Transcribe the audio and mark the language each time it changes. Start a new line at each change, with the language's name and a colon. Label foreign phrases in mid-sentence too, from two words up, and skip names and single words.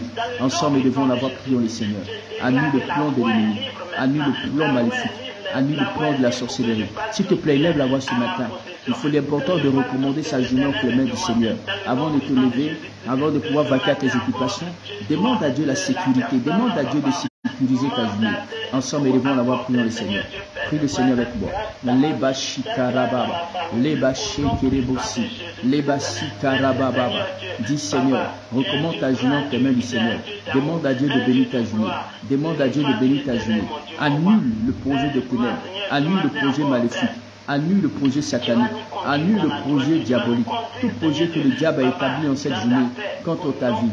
French: Ensemble, devant la voix, prions le Seigneur. Annule le plan de l'ennemi, annule le plan maléfique, annule le plan de la sorcellerie. S'il te plaît, lève la voix ce matin. Il faut l'important de recommander sa journée entre les mains du Seigneur. Avant de te lever, avant de pouvoir vaquer à tes occupations, demande à Dieu la sécurité, demande à Dieu de sécuriser ta journée. Ensemble, élevons la voix, prions le Seigneur. Prie le Seigneur avec moi. Leba shikarababa, leba shekerebosi, leba shikarababa. Dis Seigneur, recommande ta journée entre les mains du Seigneur. Demande à Dieu de bénir ta journée. Demande à Dieu de bénir ta journée. Annule le projet de ténèbres. Annule le projet maléfique. Annule le projet satanique, annule le projet diabolique, tout projet que le diable a établi en cette journée contre ta vie.